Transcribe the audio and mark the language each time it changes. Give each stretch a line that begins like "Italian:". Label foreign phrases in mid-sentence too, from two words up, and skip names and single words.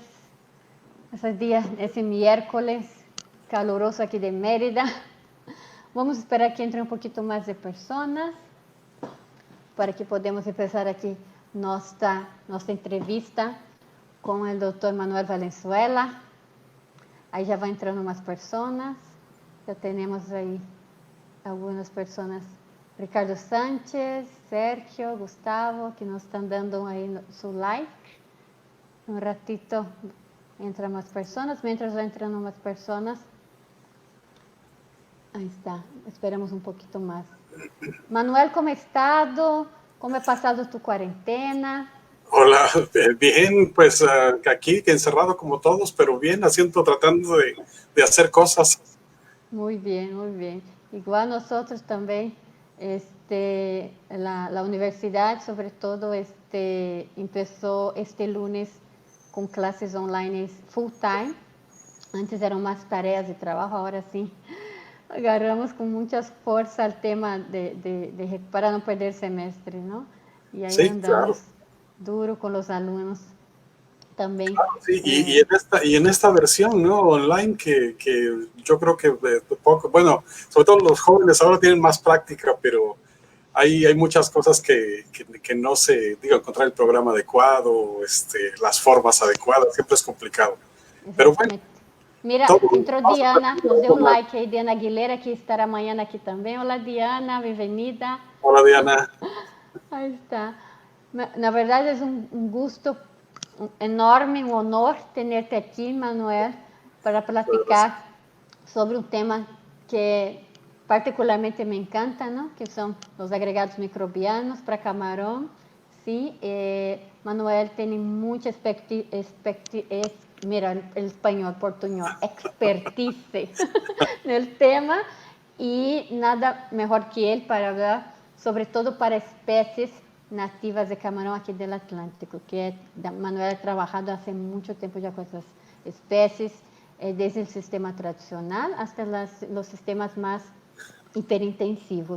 Spanish: Ese miércoles caluroso aquí de Mérida. Vamos a esperar que entre un poquito más de personas para que podamos empezar aquí nuestra entrevista con el doctor Manuel Valenzuela.
Portuguese: Aí já vai entrando umas pessoas. Já temos aí algumas pessoas. Ricardo Sánchez, Sergio, Gustavo, que nos estão dando aí su like. Um ratito entram mais pessoas. Mientras vai entrando mais pessoas. Aí está. Esperamos um pouquinho mais. Manuel, como estado? Como é passado tu quarentena?
Spanish: Hola, bien, pues aquí encerrado como todos, pero bien, tratando de hacer cosas. Muy bien, muy bien. Igual nosotros también, la universidad sobre todo empezó este lunes con clases
English: online full time.
Spanish: Antes eran más tareas de trabajo, ahora sí agarramos con mucha fuerza el tema para no perder semestre, ¿no? Y ahí Sí, andamos claro. duro con los alumnos también. Claro, sí, y en esta versión, ¿no? Online que yo creo que poco, bueno, sobre todo los jóvenes ahora tienen más práctica, pero hay muchas cosas que no se, digo, encontrar el programa adecuado, las formas adecuadas, siempre es complicado. Pero bueno,
Portuguese: Exatamente. Mira,
Spanish: todo,
Portuguese: entrou
Spanish: vamos a
Portuguese: Diana, nos deu um
Spanish: más.
Portuguese: like aí, Diana Aguilera, que estará amanhã aqui também. Olá, Diana, bem-vinda.
Spanish: Hola, Diana.
Portuguese: Aí está. Na verdade, é um gosto enorme, um honor ter-te aqui, Manuel, para platicar sobre um tema que particularmente me encanta, ¿no? Que são os agregados microbianos para camarão. Sim, Manuel tem muita mira,
Spanish: el español, portuñol, expertise en el tema y nada mejor que él para hablar, sobre todo para especies nativas de camarón aquí del Atlántico, que Manuel ha trabajado hace mucho tiempo ya con esas especies, desde el sistema tradicional hasta los sistemas más hiperintensivos.